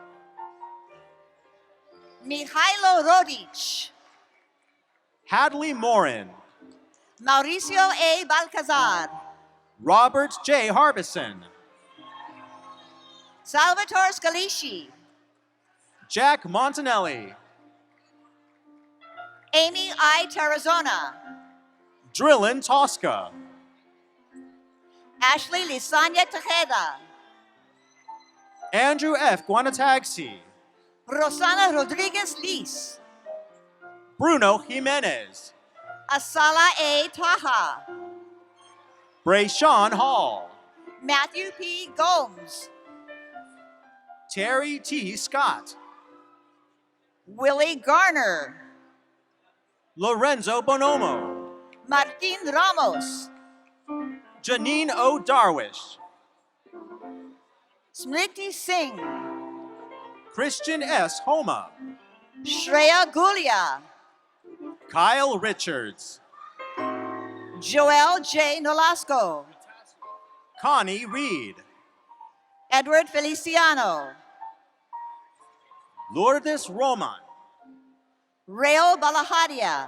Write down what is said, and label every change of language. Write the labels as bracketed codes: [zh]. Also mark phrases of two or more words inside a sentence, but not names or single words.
[en] Mihailo Rodic. Hadley Morin. Mauricio A. Balcazar. Robert J. Harbison. Salvatore Scalici. Jack Montanelli. Amy I. Tarazona. Drillin Tosca. Ashley Lisania Tejeda. Andrew F. Guanatagsi. Rosana Rodriguez Lis. Bruno Jimenez. Asala A. Taha. Brayshawn Hall. Matthew P. Gomes, Terry T. Scott, Willie Garner, Lorenzo Bonomo, Martin Ramos, Janine O. Darwish, Smriti Singh, Christian S. Homa, Shreya Gulia, Kyle Richards, Joel J. Nolasco, Connie Reed, Edward Feliciano, Lourdes Roman, Rael Balahadia,